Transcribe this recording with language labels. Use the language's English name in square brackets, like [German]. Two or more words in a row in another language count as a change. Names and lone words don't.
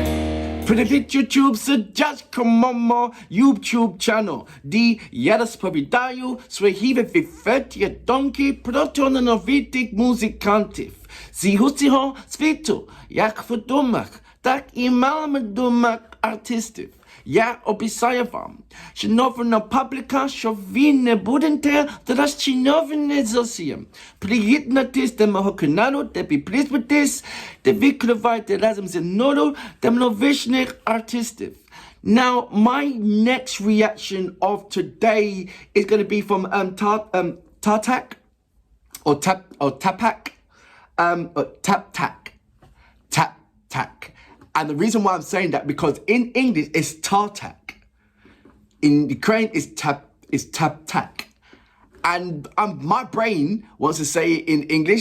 [Ukrainian] Привіт, YouTube, сидячка мамо, [English] YouTube channel, [Ukrainian] де я розповідаю свої відверті думки про талановитих музикантів з усього світу, як відомих, так і маловідомих артистів. Я обіцяю вам, шановна публіка, що ви не будете розчаровані зовсім. Приєднуйтесь до мого каналу, де підписуйтесь, де відкривайте разом зі мною талановитих артистів. [English] Now, my next reaction of today is going to be from Tартак, or Tартак, Tартак. And the reason why I'm saying that, because in English it's Tартак, in Ukraine it's Tартак, and my brain wants to say it in English.